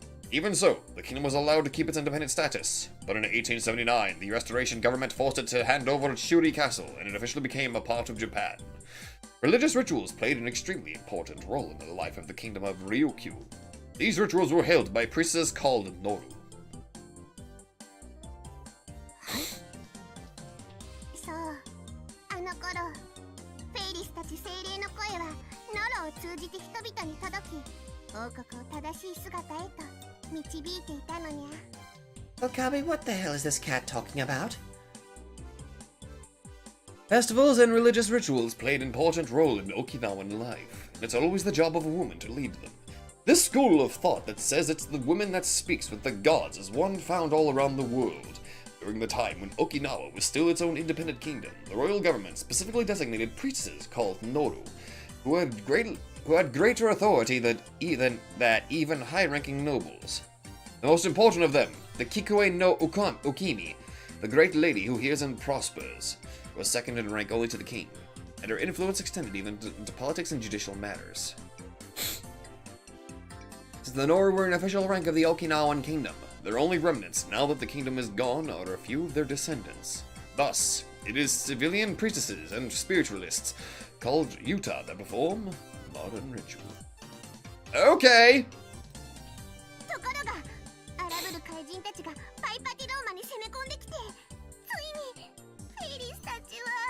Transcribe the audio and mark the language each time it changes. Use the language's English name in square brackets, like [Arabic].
[English] Even so, the kingdom was allowed to keep its independent status, but in 1879, the Restoration government forced it to hand over Shuri Castle, and it officially became a part of Japan. Religious rituals played an extremely important role in the life of the kingdom of Ryukyu. These rituals were held by priestesses called Noru. [Japanese] そう、あの頃、フェイリスたち精霊の声はノロを通じて人々に届き、王国を正しい姿へと導いていたのにゃ。 [English] Okabe, what the hell is this cat talking about? Festivals and religious rituals played an important role in Okinawan life, and it's always the job of a woman to lead them. This school of thought that says it's the woman that speaks with the gods is one found all around the world. During the time when Okinawa was still its own independent kingdom, the royal government specifically designated priestesses called Noru, who had greater authority than even high-ranking nobles. The most important of them, the Kikue no Ukimi, the great lady who hears and prospers, was second in rank only to the king, and her influence extended even into politics and judicial matters. Since the Nori were an official rank of the Okinawan kingdom, their only remnants, now that the kingdom is gone, are a few of their descendants. Thus, it is civilian priestesses and spiritualists called Yuta that perform modern ritual. Okay! [Japanese] ところが荒ぶる怪人たちがパイパティローマに攻め込んできて、ついにフェイリスたちは